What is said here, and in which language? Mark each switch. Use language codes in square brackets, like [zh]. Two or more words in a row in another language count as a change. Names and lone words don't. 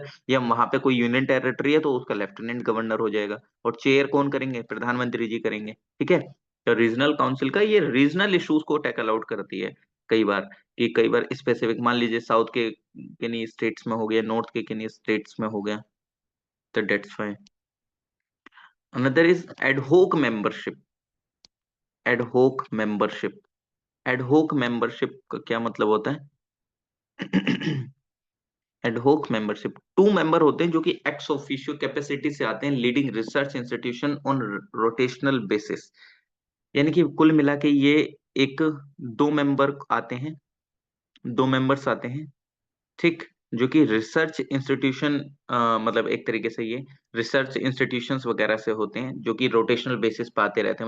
[hi] या वहां पे कोई [en] union territory [hi] है तो उसका [en] lieutenant governor [hi] हो जाएगा। और चेयर कौन करेंगे? प्रधानमंत्री जी करेंगे, ठीक है। तो [en] regional council [hi] का ये [en] regional issues [hi] को [en] tackle out [hi] करती है। कई बार कि कई बार स्पेसिफिक मान लीजिए साउथ के किन्हीं स्टेट्स में हो गया, नॉर्थ के किन्हीं स्टेट्स में हो गया, तो [en] that's fine. Another is ad hoc membership। ad hoc membership ad hoc membership [hi] का क्या मतलब होता है? [en] ad hoc membership 2 मेंबर [hi] होते हैं जो कि [en] ex officio capacity [hi] से आते हैं, [en] leading research institution on rotational basis. [hi] यानी कि कुल मिला के ये एक 2 मेंबर आते हैं, 2 मेंबर्स आते हैं, ठीक, जो कि [en] research institution [hi] मतलब एक तरीके से ये [en] research institutions [hi] वगैरह से होते हैं, जो कि [en] rotational basis [hi] पे आते रहते हैं।